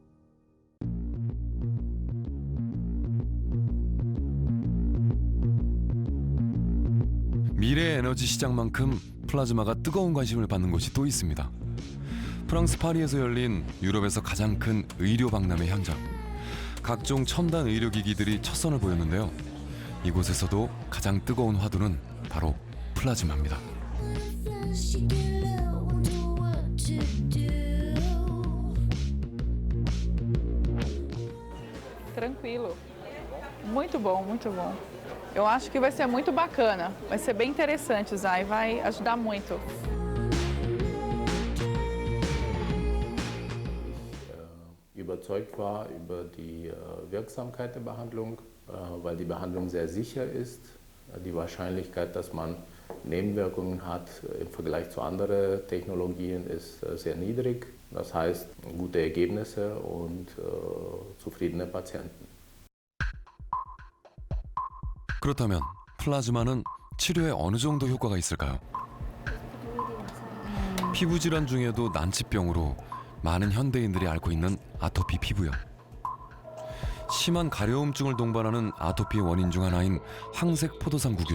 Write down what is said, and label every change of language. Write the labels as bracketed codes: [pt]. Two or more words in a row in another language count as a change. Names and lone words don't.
[ko] 미래 에너지 시장만큼 플라즈마가 뜨거운 관심을 받는 곳이 또 있습니다. 프랑스 파리에서 열린 유럽에서 가장 큰 의료 박람회 현장. 각종 첨단 의료기기들이 첫 선을 보였는데요. 이곳에서도 가장 뜨거운 화두는 바로 플라즈마입니다. [es] Tranquilo. [pt] Muito bom, muito bom. Eu acho que vai ser muito bacana. Vai ser bem interessante usar e vai ajudar muito. [de] überzeugt war über die Wirksamkeit der Behandlung, weil die Behandlung sehr sicher ist. Die Wahrscheinlichkeit, dass man Nebenwirkungen hat im Vergleich zu anderen Technologien ist sehr niedrig. Das heißt, gute Ergebnisse und zufriedene Patienten. [ko] 그렇다면 플라즈마는 치료에 어느 정도 효과가 있을까요? 피부 질환 중에도 난치병으로 많은 현대인들이 앓고 있는 아토피 피부염. 심한 가려움증을 동반하는 아토피의 원인 중 하나인 황색 포도상구균.